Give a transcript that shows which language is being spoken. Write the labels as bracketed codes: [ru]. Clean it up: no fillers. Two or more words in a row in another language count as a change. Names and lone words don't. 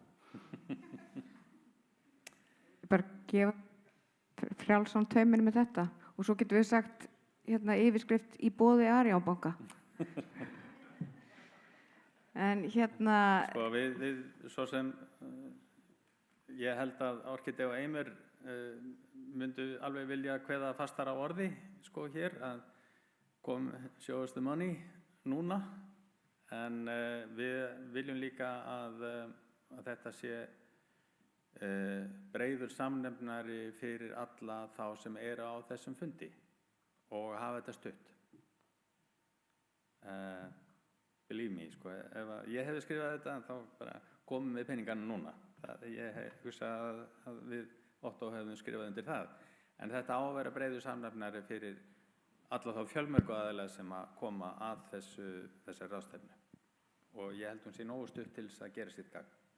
[is] Bara gefa frjálsan tauminn með þetta og svo getum við sagt yfirskrift í boði Arionbanka. En við svo sem ég held að Orkidea og Eimur myndu alveg vilja kveða fastar á orði hér að [en] show us the money [is] núna, en við viljum líka að þetta sé breiður samnefnari fyrir alla þá sem eru á þessum fundi og hafa þetta stutt. [en] Believe me, [is] ef ég hefði skrifað þetta þá bara komum við peningana núna. Ég hugsa að við Otto hefðum skrifað undir það. En þetta á að vera breiður samnefnari fyrir alla þá fjölmörgu aðila sem að koma að þessari ráðstefnu. Og ég held hún sé nógu stutt til þess að gera sitt gagn.